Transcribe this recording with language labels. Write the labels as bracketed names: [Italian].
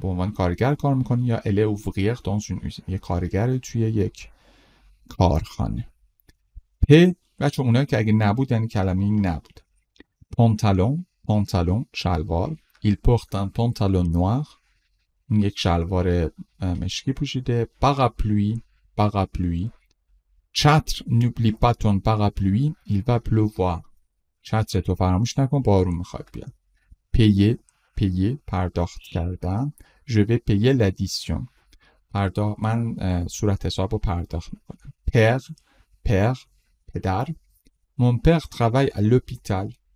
[Persian] به عنوان کارگر کار میکنه. یا [French] elle est ouvrière dans une usine. [Persian] یه کارگر توی یک کارخانه. بچه اونایی که اگه نبود یعنی کلمه این نبود. پانتالون شلوار. [French] Il porte un pantalon noir. [Persian] یک شلوار مشکی پوشیده. parapluie. [French] چتر n'oublie pas ton parapluie, il va pleuvoir. [Persian] چتر تو فراموش نکن بارون میخواد بیاد. payer پرداخت کردن. [French] Je vais payer l'addition. [Persian] من صورت حساب رو پرداخت میکنم. père پدر. [French] Mon père travaille à l'hôpital.